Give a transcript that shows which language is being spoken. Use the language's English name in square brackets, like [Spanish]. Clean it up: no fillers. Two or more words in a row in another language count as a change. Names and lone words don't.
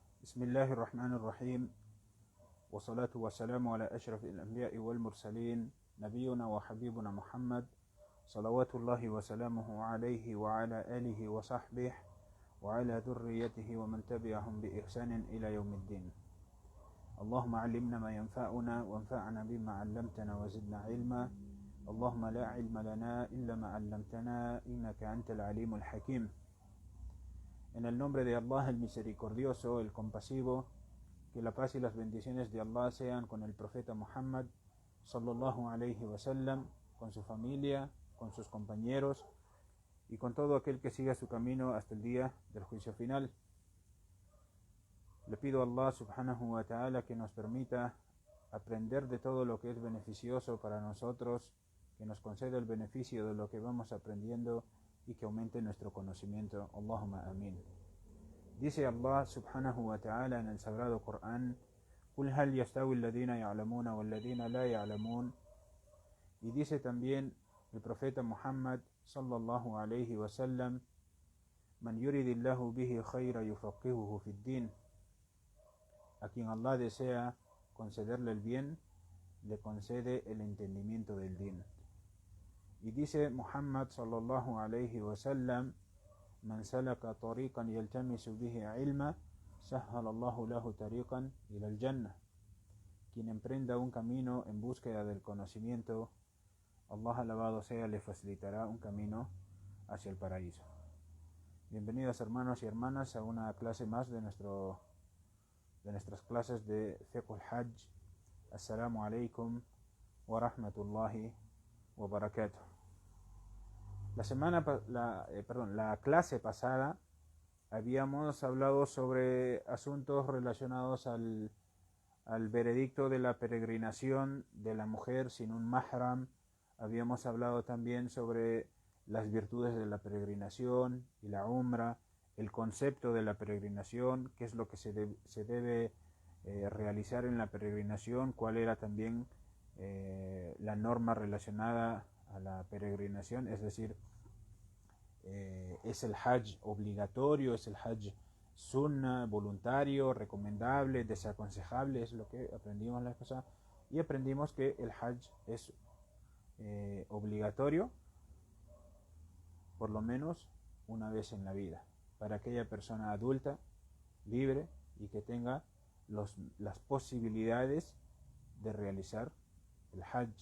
[Arabic] بسم الله الرحمن الرحيم والصلاة والسلام على أشرف الأنبياء والمرسلين نبينا وحبيبنا محمد صلوات الله وسلامه عليه وعلى آله وصحبه وعلى ذريته ومن تبعهم بإحسان إلى يوم الدين. اللهم علمنا ما ينفعنا وانفعنا بما علمتنا وزدنا علما. اللهم لا علم لنا إلا ما علمتنا إنك أنت العليم الحكيم. [Spanish] En el nombre de Allah, el misericordioso, el compasivo, que la paz y las bendiciones de Allah sean con el profeta Muhammad [Arabic] صلى الله عليه وسلم, [Spanish] con su familia, con sus compañeros y con todo aquel que siga su camino hasta el día del juicio final. Le pido a Allah [Arabic] سبحانه وتعالى [Spanish] que nos permita aprender de todo lo que es beneficioso para nosotros, que nos conceda el beneficio de lo que vamos aprendiendo y que aumente nuestro conocimiento. [Arabic] اللهم آمين. [Spanish] Dice Allah [Arabic] سبحانه وتعالى [Spanish] en el sagrado Corán: [Arabic] قل هل يستوي الذين يعلمون والذين لا يعلمون. [Spanish] Y dice también el profeta Muhammad [Arabic] صلى الله عليه وسلم: من يرد الله به خيرا يفقهه في الدين. [Spanish] A quien Allah desea concederle el bien, le concede el entendimiento del din. Y dice Muhammad [Arabic] صلى الله عليه وسلم: من سلك طريقا يلتمس به علما سهل الله له طريقا إلى الجنة. [Spanish] Quien emprenda un camino en búsqueda del conocimiento, Allah alabado sea, le facilitará un camino hacia el paraíso. Bienvenidos hermanos y hermanas a una clase más de nuestras clases de [Arabic] فقه الحج. السلام عليكم ورحمة الله وبركاته. [Spanish] La clase pasada habíamos hablado sobre asuntos relacionados al veredicto de la peregrinación de la mujer sin un mahram. Habíamos hablado también sobre las virtudes de la peregrinación y la umra, el concepto de la peregrinación, qué es lo que se debe realizar en la peregrinación, cuál era también la norma relacionada a la peregrinación, es decir, es el hajj obligatorio, es el hajj sunna, voluntario, recomendable, desaconsejable, es lo que aprendimos la vez pasada, y aprendimos que el hajj es obligatorio por lo menos una vez en la vida, para aquella persona adulta, libre y que tenga las posibilidades de realizar el hajj.